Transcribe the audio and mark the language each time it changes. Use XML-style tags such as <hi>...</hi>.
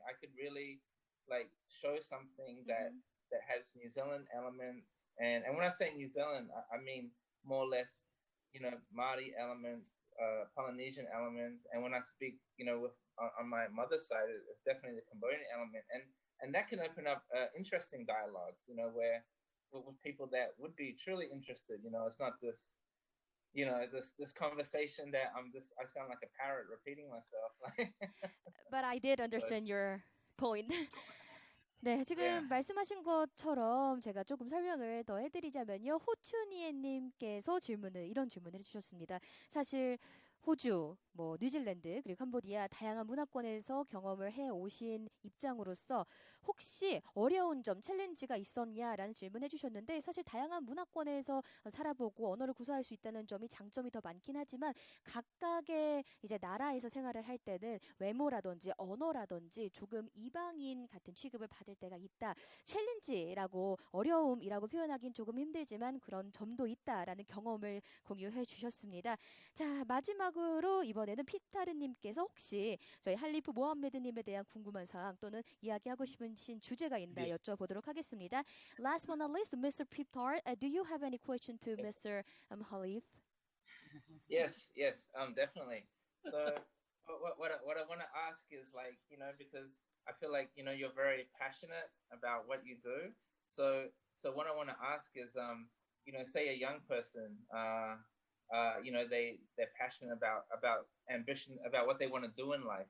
<en>I could really like show something that has New Zealand elements, and when I say New Zealand, I mean more or less, Māori elements, Polynesian elements, and when I speak, on my mother's side, it's definitely the Cambodian element, and that can open up interesting dialogue, where with people that would be truly interested. You know, it's not this, you know, this conversation that I sound like a parrot repeating myself. But I did understand your point.</en> <ko>네, 지금 말씀하신 것처럼 제가 조금 설명을 더 해드리자면요. 호추니엔님께서 이런 질문을 해주셨습니다. 사실 호주, 뉴질랜드, 그리고 캄보디아 다양한 문화권에서 경험을 해오신 입장으로서 혹시 어려운 점, 챌린지가 있었냐라는 질문해 주셨는데 사실 다양한 문화권에서 살아보고 언어를 구사할 수 있다는 점이 장점이 더 많긴 하지만 각각의 이제 나라에서 생활을 할 때는 외모라든지 언어라든지 조금 이방인 같은 취급을 받을 때가 있다. 챌린지라고 어려움이라고 표현하긴 조금 힘들지만 그런 점도 있다라는 경험을 공유해 주셨습니다. 자, 마지막으로 이번에는 피타르님께서 혹시 저희 할리프 모함메드님에 대한 궁금한 사항 또는 이야기하고 싶으신 주제가 있나 여쭤보도록 하겠습니다.</ko> <en>Last but not least, Mr. Peap Tarr, do you have any question to Mr. Harlif? Yes, definitely. So what I want to ask is, like, you know, because I feel like, you know, you're very passionate about what you do. So what I want to ask is, you know, say a young person, you know, they're passionate about ambition, about what they want to do in life.</en>